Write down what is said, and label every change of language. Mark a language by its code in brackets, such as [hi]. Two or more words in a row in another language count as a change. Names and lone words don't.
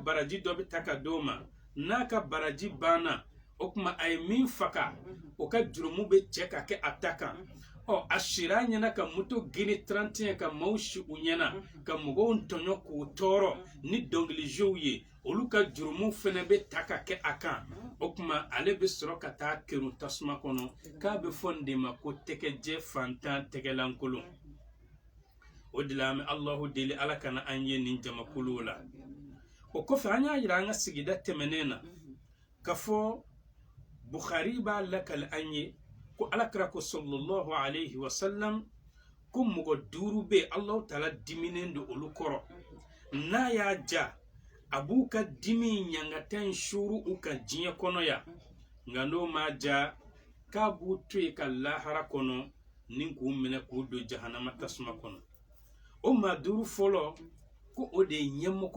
[bm] baraji dɔ bɛ ta ka di o ma n'a ka baraji banna o kuma a ye min faga o ka jurumu bɛ cɛ ka kɛ a ta kan a sira ɲɛna ka moto gini 31 ka maaw si u ɲɛna ka mɔgɔw tɔɲɔ k'u tɔɔrɔ ni dɔnkilijow ye olu ka jurumu fɛnɛ bɛ ta ka kɛ a kan o kuma ale bɛ sɔrɔ ka taa kerun tasuma kɔnɔ k'a bɛ fɔ nin de ma ko tɛgɛjɛ fantan tɛgɛlankolon o de la an bɛ Alahu deli ala kana an ye nin jamakuluw la o kɔfɛ an y'a yira an ka sigida tɛmɛnen na ka fɔ Bukhari b'a lakali an ye ko alakira ko [ar] صلى الله عليه وسلم [bm] ko mɔgɔ 5 bɛ [ar] الله تعالى [bm] diminen don olu kɔrɔ n'a y'a ja a b'u ka dimi ɲangata in shuru u ka diɲɛ kɔnɔ ya nka n'o ma ja k'a b'u to yen ka lahara kɔnɔ ni k'u minɛ k'u don jahanama tasuma kɔnɔ o maa 5 fɔlɔ ko o de ye